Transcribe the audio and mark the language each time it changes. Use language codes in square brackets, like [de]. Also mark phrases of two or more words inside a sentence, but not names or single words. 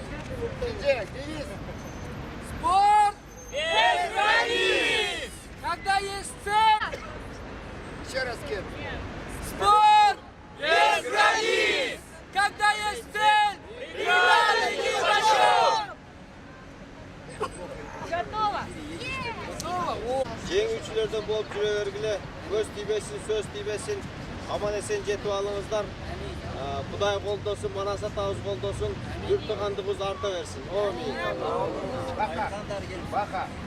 [ru] Девиз. Спорт без границ! Когда есть цель... Еще раз, Кир. Спорт без границ! Когда есть цель, и надо идти пошел! Готово? Готово? [ky] Жеңүүчүлөрдөн болуп жүрө бергиле. Көз тийбесин, сөз тийбесин. Аман эсен жетип алыңыздар. Кудай колдосун, манас атабыз колдосун. Үптүгандыгыбыз арта берсин. Амин. Баха.